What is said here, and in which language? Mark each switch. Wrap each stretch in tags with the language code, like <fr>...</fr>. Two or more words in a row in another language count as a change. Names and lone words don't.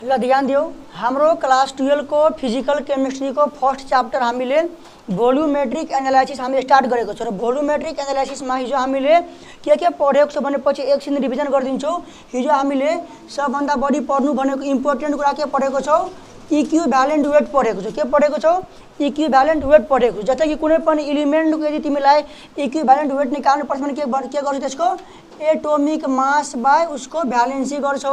<ne>ल ध्यान दियो, हाम्रो क्लास 12 को</ne> <en>physical chemistry</en> <ne>को</ne> <en>first chapter</en> <ne>हामीले</ne> <en>volumetric analysis</en> <ne>हामीले स्टार्ट गरेको छौं र भोल्युमेट्रिक एनालाइसिसमा हिजो हामीले के पढेको छ भनेपछि एकछिन रिभिजन गरिदिन्छौं। हिजो हामीले सबभन्दा बढी पढ्नु भनेको इम्पोर्टेन्ट कुरा के पढेको छौं,</ne> <en>equivalent weight</en> <ne>पढेको छौं। के पढेको छौं,</ne> <en>equivalent weight</en> <ne>पढेको। जस्तै कि कुनै पनि एलिमेन्टको यदि तिमीलाई</ne> <en>equivalent weight</en> <ne>निकाल्नु पर्छ भने के गर्छौ, त्यसको</ne> <en>atomic mass</en> <ne>बाइ उसको भ्यालेन्सी गर्छौ।</ne>